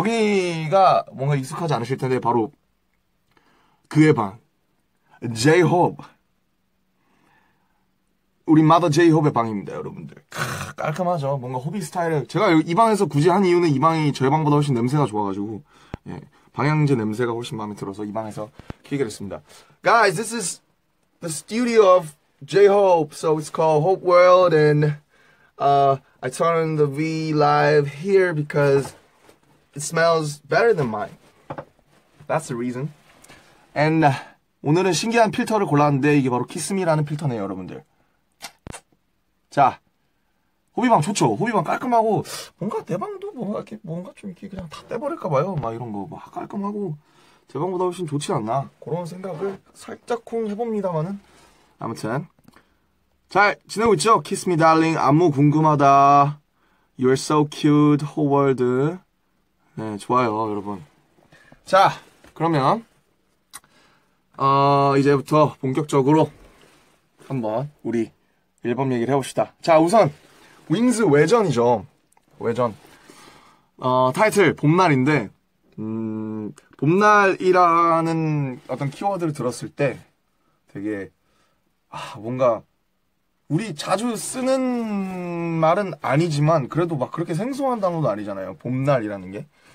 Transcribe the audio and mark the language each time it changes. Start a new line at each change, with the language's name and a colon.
Korean: 여기가 뭔가 익숙하지 않으실 텐데 바로 그의 방 J-Hope 우리 마더 J-Hope의 방입니다, 여러분들. 깔끔하죠. 뭔가 호비 스타일을 제가 이 방에서 굳이 한 이유는 이 방이 저희 방보다 훨씬 냄새가 좋아가지고 예, 방향제 냄새가 훨씬 마음에 들어서 이 방에서 키게 됐습니다.
English: Guys, this is the studio of J-Hope, so it's called Hope World, and I turned the V live here because it smells better than mine. That's the reason.
Korean: And 오늘은 신기한 필터를 골랐는데 이게 바로 키스미라는 필터네요, 여러분들. 자, 호비방 좋죠. 호비방 깔끔하고 뭔가 내 방도 뭔가 좀 이렇게 그냥 다 떼버릴까봐요. 막 이런 거 막 깔끔하고 제 방보다 훨씬 좋지 않나 그런 생각을 살짝쿵 해봅니다만은 아무튼 잘 지내고 있죠?
English: Kiss Me Darling,
Korean: 안무 궁금하다,
English: You're So Cute, Whole World.
Korean: 네, 좋아요, 여러분. 자, 그러면 이제부터 본격적으로 한번 우리 앨범 얘기를 해봅시다. 자, 우선 윙즈 외전이죠. 외전. 타이틀 봄날인데 봄날이라는 어떤 키워드를 들었을 때 되게 뭔가 우리 자주 쓰는 말은 아니지만 그래도 막 그렇게 생소한 단어도 아니잖아요. 봄날이라는 게.